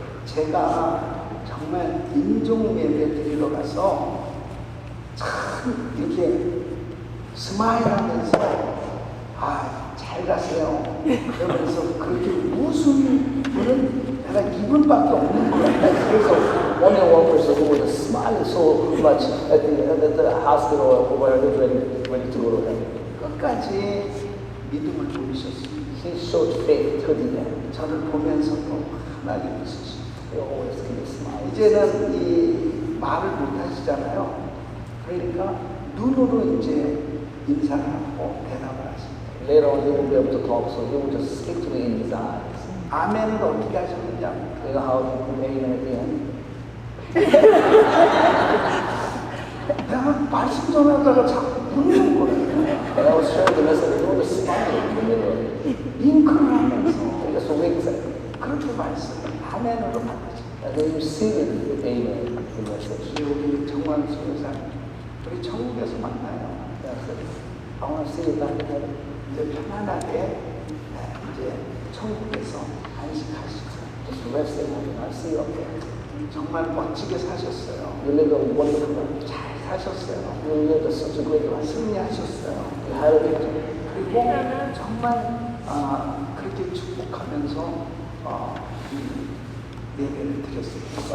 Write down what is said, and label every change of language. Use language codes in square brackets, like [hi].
[ko] 제가 정말 임종 예배 드리러 가서 참 이렇게 스마일하면서 잘 가세요 그러면서 그렇게 웃은 분은 내가 이분밖에 없는 것 같아요. 그래서 [en] Only one person who was smiling so much at the hospital or where he was ready to go to heaven. [ko] 끝까지 믿음을 보이셨습니다. [en] He showed faith to the end. [ko] 저를 보면서도 하나님 있으시고 [en] He always gave a smile. [ko] 이제는 이 말을 못 하시잖아요. 그러니까 눈으로 이제 인사를 하고 대답을 하십니다. [en] Later on, he won't be able to talk, so he will just speak to me in his eyes. [ko] 아멘을 어떻게 하셨느냐? [en] You know how he made him at the end? [ko] 내가 말씀 전하다가 자꾸 웃는 거예요. [en] And I was sharing the message, and he was smiling in the middle of it. [ko] 윙크를 하면서 [en] He just winks at me. [ko] 그렇게 말씀을 아멘으로 받으셨어요. [en] And then you see it with amen, the message. [ko] 우리 정광수 여사님, 우리 천국에서 만나요. [en] I said, I want to see you back in heaven. [ko] 이제 편안하게 이제 천국에서 안식하시고 [en] Just resting and I see you up there. [ko] 정말 멋지게 사셨어요. [en] You live a wonderful life. [ko] 잘 사셨어요. [en] You live such a great life. [ko] 승리하셨어요. [en] You had a victory. [ko] 그리고 정말 그렇게 축복하면서 이 예배를 드렸습니다.